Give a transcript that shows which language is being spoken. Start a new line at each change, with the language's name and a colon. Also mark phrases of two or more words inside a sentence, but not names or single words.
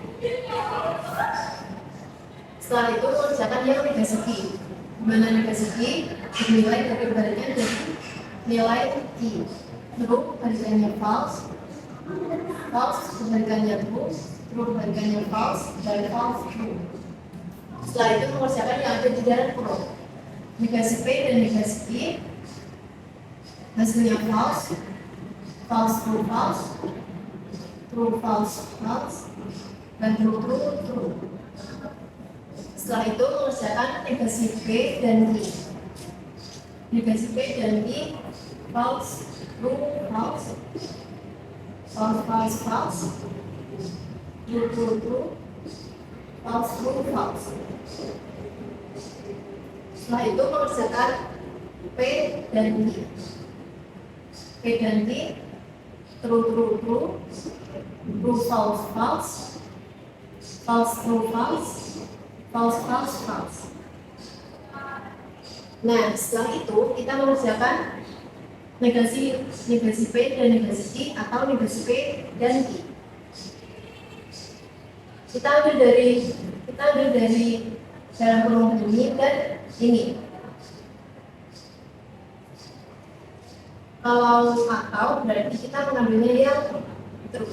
Indonesian: Setelah itu mengerjakan yang negasi I, di mana negasi I bernilai dari kebalikan dari nilai I.
English: True kebalikannya false, false kebalikannya true, true kebalikannya false, dan false true.
Indonesian: Setelah itu mengerjakan yang ada di dalam pro. Negasi P dan negasi I hasilnya
English: false, false true false, true false false, dan true true true.
Indonesian: Setelah itu mengerjakan negasi P dan I. Negasi P dan I
English: false true false, false false false, true true true, false true false.
Indonesian: Setelah itu mengerjakan P dan I.
English: P dan I true true true, true false false, false true false, false false false.
Indonesian: Nah, setelah itu kita mengerjakan negasi P dan negasi I atau negasi P dan I. Kita ambil dari dalam kurung ini dan ini. Kalau atau berarti kita mengambilnya yang true.